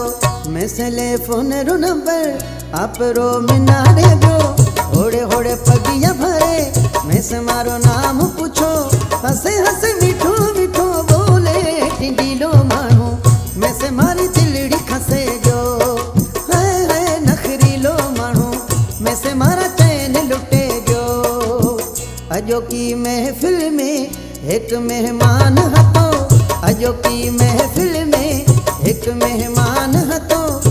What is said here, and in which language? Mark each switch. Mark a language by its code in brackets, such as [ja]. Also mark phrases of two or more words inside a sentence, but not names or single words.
[mwr] मैं से ले फोन रो नंबर आप रो मिना दे दो, होड़े होड़े पगिया भरे मैं से मारो नाम पूछो, हंसे हंसे मीठो मीठो बोले टिंडीलो मानू मैं से मारी दिलड़ी खसे गयो। नखरीलो मानू मैं से मारा चैन लुटे गयो। [sd] अॼोकी महफ़िल में हिकु महिमान हतो, अॼोकी महफ़िल में हिकु महिमान हतो।